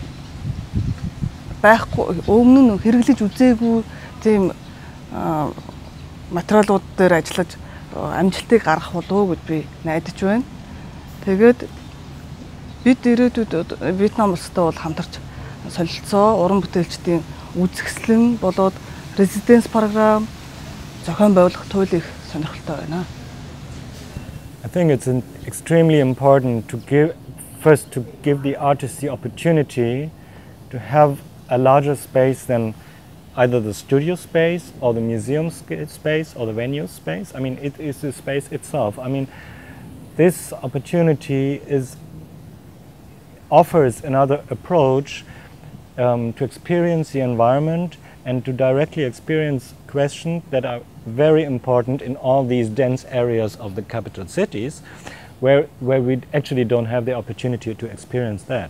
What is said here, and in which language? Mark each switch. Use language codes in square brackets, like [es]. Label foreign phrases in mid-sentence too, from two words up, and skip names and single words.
[mn] байхгүй өмнө нь хэрэглэж үзээгүй тийм материалууд дээр ажиллаж амжилтыг гаргах болов уу гэж би найдаж байна. Тэгээд бид ирээдүйд Вьетнам улстай бол хамтарч солилцоо, уран бүтээлчдийн үзэсгэлэн болоод резиденц програм зохион байгуулах туйлыг сонирхолтой байна. [en] I think it's extremely important to give the artists the opportunity to have a larger space than either the studio space or the museum space or the venue space. I mean, it is the space itself. I mean, this opportunity offers another approach to experience the environment and to directly experience questions that are very important in all these dense areas of the capital cities where we actually don't have the opportunity to experience that.